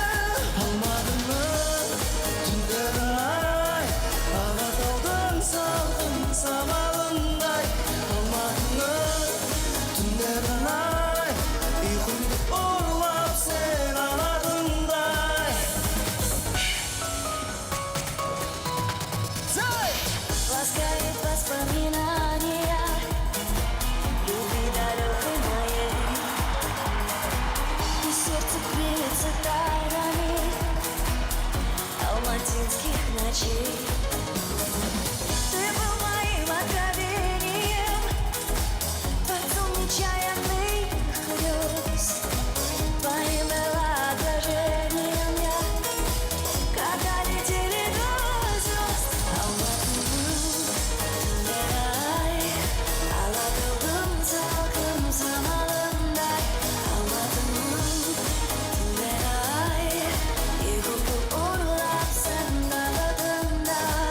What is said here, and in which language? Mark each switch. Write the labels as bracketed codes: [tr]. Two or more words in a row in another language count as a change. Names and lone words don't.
[kk] Алматының түндері ай, Алатаудың салқын самалындай. Алматының түндері ай, ұйқымды ұрлап сен алатындай. [ru] Ласкает воспоминания любви далекой моей, и сердце бьется тайнами алматинских ночей. Ты был моим откровением, дворцом нечаянных грез, твоим отражением я, когда летели до звезд. [kk] Алатаудың салқын самалындай, Алматының түндері ай, ұйқымды ұрлап сен алатындай.